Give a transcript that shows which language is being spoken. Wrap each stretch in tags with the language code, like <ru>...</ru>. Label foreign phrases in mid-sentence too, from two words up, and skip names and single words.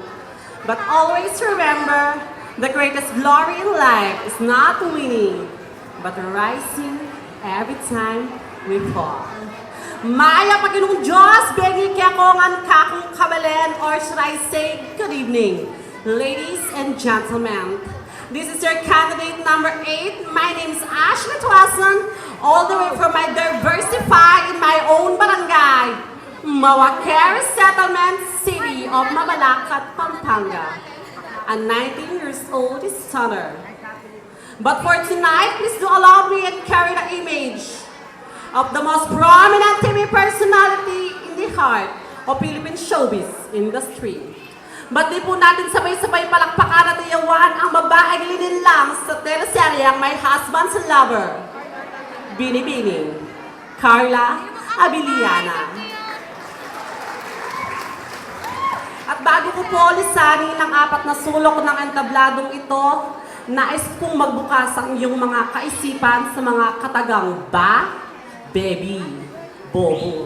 <en>But always remember, the greatest glory in life is not winning, but rising every time we fall.</en> <pam>Maya Paginoong Diyos, bengi kaya ko ngan kakong kabalen,</pam> <en>or should I say, good evening, ladies and gentlemen. This is your candidate number 8. My name is Ashley Tuason, all the way from my Diversify in my own barangay, Mawakeri Settlement, City of Mabalacat, Pampanga. A 19 years old stunner. But for tonight, please do allow me and carry the image of the most prominent TV personality in the heart of Philippine showbiz industry.</en> <tl>Ba't di po natin sabay-sabay palakpakan at iyawan ang babaeng lininlang sa teleseryang My Husband's Lover, Binibining, Carla Abiliana. At bago ko po lisanin ang 4 na sulok ng entabladong ito, nais kong magbukas ang iyong mga kaisipan sa mga katagang ba, baby, bobo.</tl>